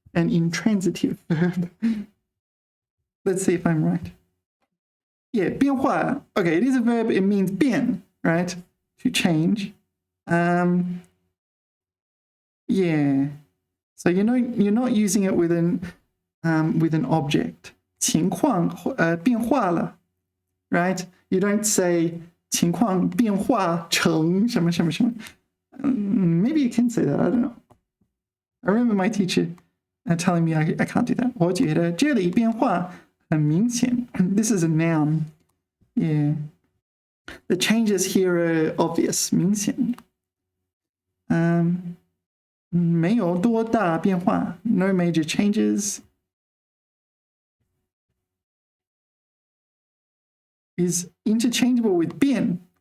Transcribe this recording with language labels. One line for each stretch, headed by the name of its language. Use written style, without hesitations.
English: An intransitive verb. Let's see if I'm right. Yeah, 变化.Okay, it is a verb. It means 变, right? To change. Yeah. So you're not using it with an object.
Chinese: 情况变化了, right?
English: You don't say
Chinese: 情况变化成什么什么什么.
English: Maybe you can say that. I don't know. I remember my teacher telling me I can't do that.
Chinese: 我觉得这里变化很明显.
English: This is a noun. Yeah. The changes here are obvious, 明显.
Chinese: 没有多大变化.
English: No major changes. Is interchangeable with 变.